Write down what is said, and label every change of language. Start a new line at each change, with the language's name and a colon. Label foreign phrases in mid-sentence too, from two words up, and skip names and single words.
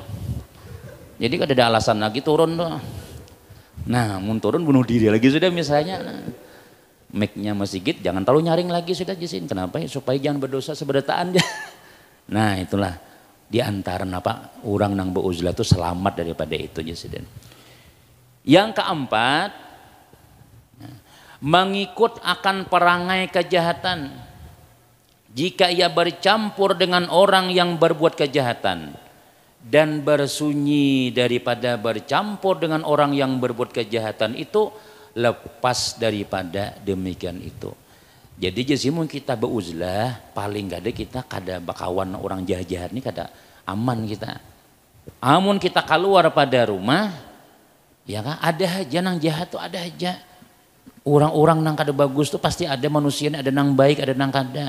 Banjar: Jadi kada ada alasan lagi turun tuh. Nah mun turun bunuh diri lagi sudah misalnya. Nah. Mic-nya masjid jangan terlalu nyaring lagi sudah jisin. Kenapa? Supaya jangan berdosa seberataan dia. Nah itulah di antara apa orang nang beuzlah itu selamat daripada itu jisin.
Malay: Yang keempat, mengikut akan perangai kejahatan. Jika ia bercampur dengan orang yang berbuat kejahatan dan bersunyi daripada bercampur dengan orang yang berbuat kejahatan itu lepas daripada demikian itu.
Banjar: Jadi jasimun kita beuzlah paling gak ada kita kada bakawan orang jahat-jahat ini kada aman kita. Amun kita keluar pada rumah ya kan ada aja nang jahat tuh ada aja. Orang-orang nang kada bagus tuh pasti ada manusia ada nang baik ada nang kada.